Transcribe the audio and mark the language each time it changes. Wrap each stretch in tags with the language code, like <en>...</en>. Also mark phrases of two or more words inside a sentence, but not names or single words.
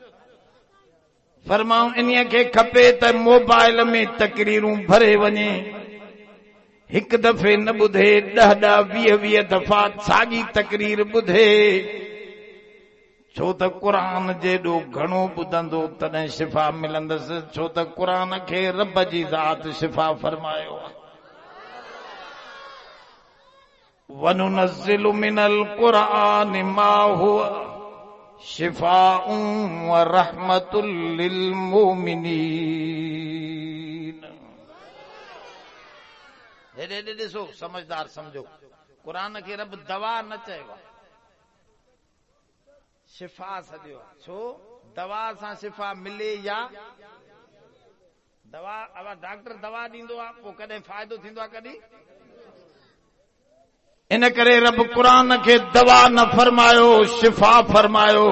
<sd>फरमाऊं इन्हीअ खे खपे त मोबाइल में तकरीरूं भरे वञे, हिकु दफ़े न ॿुधे, 10-10, 20-20 दफ़ा साॻी तकरीर ॿुधे। छो त क़ुरान जेॾो घणो ॿुधंदो तॾहिं शिफ़ा मिलंदसि, छो त क़ुरान खे रब जी ज़ात शिफ़ा फरमायो आहे।</sd> <ar>وننزل من القرآن ما هو شفاء ورحمة للمؤمنين.</ar> <sd>हेॾे ॾिसो, समझदार समझो, क़ुरान खे रब दवा न चयो आहे, शिफ़ा सॼो। छो दवा सां शिफ़ा मिले या दवा, अब डॉक्टर दवा ॾींदो आहे, पोइ कॾहिं फ़ाइदो थींदो आहे, कॾहिं इन करे रब क़ुरान खे दवा न फरमायो, शिफ़ा फरमायो।</sd>